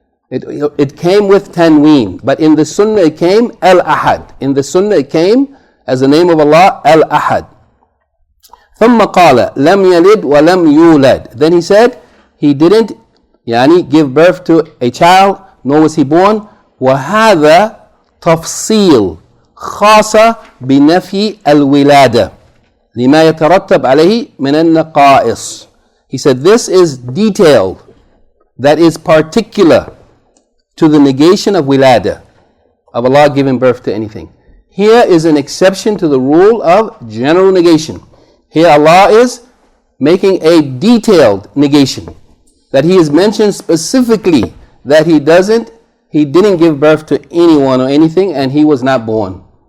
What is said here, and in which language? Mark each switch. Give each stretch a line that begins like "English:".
English: It came with Tanween, but in the Sunnah it came Al-Ahad. In the Sunnah it came as the name of Allah, Al-Ahad.
Arabic: ثُمَّ قَالَ لَمْ يَلِدْ وَلَمْ يُولَدْ.
English: Then he said, he didn't yani give birth to a child, nor was he born.
Arabic: وَهَذَا تَفْصِيل خاصة بنفي الولادة لما يترتب عليه من النقائص.
English: He said this is detailed, that is particular to the negation of wilada, of Allah giving birth to anything. Here is an exception to the rule of general negation. Here Allah is making a detailed negation, that he is mentioned specifically that he didn't give birth to anyone or anything, and he was not born.